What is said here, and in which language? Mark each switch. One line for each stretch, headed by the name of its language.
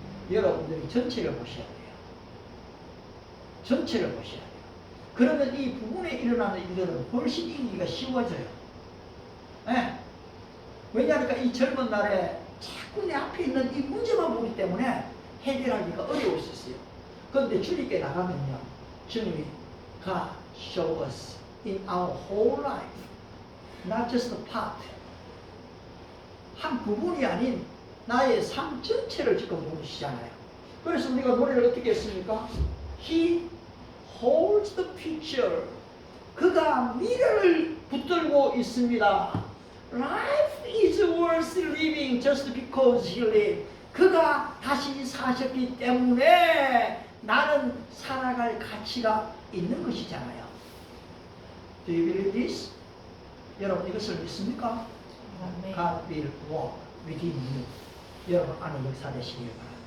Korean: 여러분들이 전체를 보셔야 돼요. 전체를 보셔야 돼요. 그러면 이 부분에 일어나는 일들은 훨씬 이기기가 쉬워져요. 네. 왜냐하니까 이 젊은 날에 자꾸 내 앞에 있는 이 문제만 보기 때문에 해결하기가 어려울 수 있어요. 그런데 주님께 나가면요, 주님이
English: God show us in our whole life, not just a part.
Korean: 한 부분이 아닌 나의 삶 전체를 지금 보시잖아요. 그래서 우리가 노래를 어떻게 했습니까?
English: He holds the future.
Korean: 그가 미래를 붙들고 있습니다.
English: Life is worth living just because he lived.
Korean: 그가 다시 사셨기 때문에 나는 살아갈 가치가 있는 것이잖아요.
English: Do you believe this?
Korean: 여러분 이것을 믿습니까? 아멘.
English: God will walk within you.
Korean: 여러분 안에 역사되시길 바랍니다.